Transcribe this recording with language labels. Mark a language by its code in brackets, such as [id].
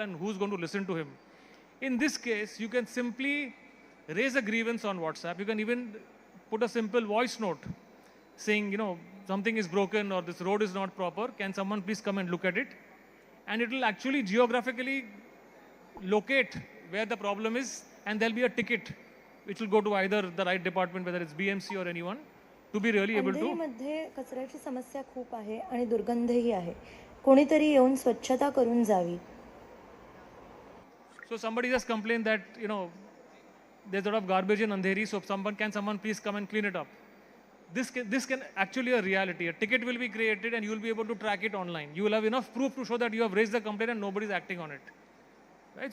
[en] And who's going to listen to him? In this case, you can simply raise a grievance on WhatsApp. You can even put a simple voice note saying, something is broken or this road is not proper. Can someone please come and look at it? And it will actually geographically locate where the problem is, and there'll be a ticket which will go to either the right department, whether it's BMC or anyone, to be really able to. [mr] अंधेरीमध्ये कचऱ्याची समस्या खूप आहे आणि दुर्गंधही आहे. कोणीतरी येऊन स्वच्छता करून जावी. [en] So somebody just complained that there's a lot of garbage in Andheri, so someone please come and clean it up. This can actually a reality. A ticket will be created and you will be able to track it online. You will have enough proof to show that you have raised the complaint and nobody is acting on it. Right?